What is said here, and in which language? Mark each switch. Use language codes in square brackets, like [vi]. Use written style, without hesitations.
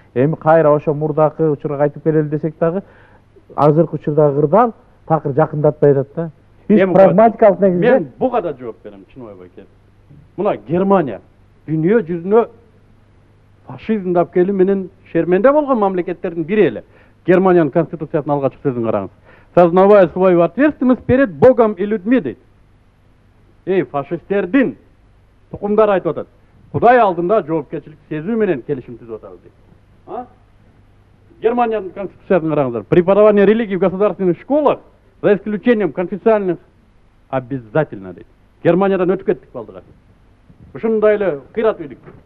[ky] Эми кайра ошо мурдакы учурга кайтып келели десек дагы азыркы учурдагы кырдаал такыр жакындатпай атат да. Биз прагматикалык негизде мен буга да жооп берем, Чынбай байке. Мына Германия дүйнө жүзүнө фашизмди алып келүү менен шерменде болгон мамлекеттердин бири эле. Германиянын конституциясынын алгачкы сөзүн караңыз. [ru] Сознавая свою ответственность перед Богом и людьми дейт. [ky] Фашисттердин тукумдары айтып атат. Кудай алдында жоопкерчилик сезүү менен келишим түзүп атабыз дейт. Германиянын конституциясын караңыздар. [ru] Преподавание религии в государственных школах за исключением конфессиональных обязательно дейт. [ky] Германиядан өтүп кеттик балдыга. Ушундай эле кыйрат үйдүк.